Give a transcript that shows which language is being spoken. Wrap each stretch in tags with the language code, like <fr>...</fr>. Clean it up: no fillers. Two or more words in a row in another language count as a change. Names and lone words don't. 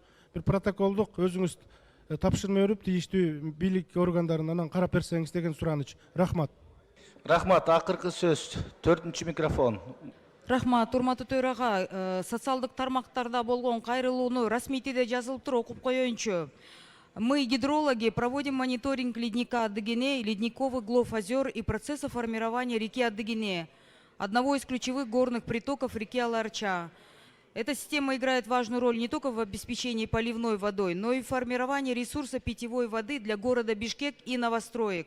<ky>Бир протоколдук өзүңүз тапшырма берип, тийиштүү бийлик органдарына анан карап берсеңиз деген сураныч. Рахмат. Рахмат. Акыркы сөз 4-чү микрофон. Рахмат, урматтуу төрага, социалдык тармактарда болгон кайрылууну расмийтиде жазылып тур, окуп коеюнчу.</ky> <ru>Мы, гидрологи, проводим мониторинг ледника Адыгене, ледниковых глав озер и процесса формирования реки Адыгене, одного из ключевых горных притоков реки Аларча. Эта система играет важную роль не только в обеспечении поливной водой, но и в формировании ресурса питьевой воды для города Бишкек и новостроек.</ru>